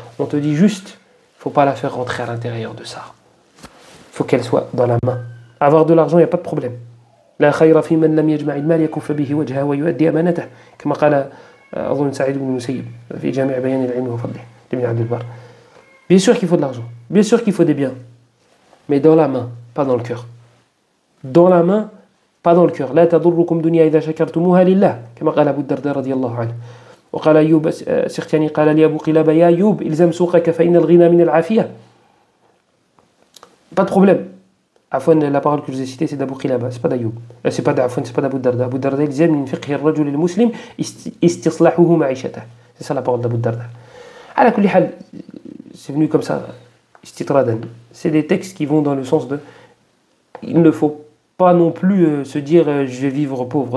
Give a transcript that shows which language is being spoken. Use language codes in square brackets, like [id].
[fr] On te dit juste, il ne faut pas la faire rentrer à l'intérieur de ça. Il faut qu'elle soit dans la main. Avoir de l'argent, il n'y a pas de problème. [ar] لا خير في من لم يجمع المال يكف به وجهه ويؤدي أمانته كما قال أظن سعيد بن المسيب في جامع بيان العلم وفضله لابن عبد البر. [fr] Bien sûr qu'il faut de l'argent, bien sûr qu'il faut des biens, mais dans la main, pas dans le cœur. Dans la main, pas dans le cœur. [ar] لا تضركم دنيا إذا شكرتموها لله كما قال أبو الدرداء رضي الله عنه. وقال أيوب السختياني قال لي أبو قلابة يا أيوب إلزم سوقك فإن الغنى من العافية. [fr] Pas de problème. Afwan, la parole que je vous ai citée, c'est d'Abu Qilaba, c'est pas d'Ayoub. C'est pas d'Abu Darda. Abu Darda, il disait min fiqhi ar-rajul al-muslim istislahuhu ma'ishata. C'est ça la parole d'Abu Darda. Ala kulli hal, c'est venu comme ça, istitradan. C'est des textes qui vont dans le sens de il ne faut pas non plus se dire je vais vivre pauvre.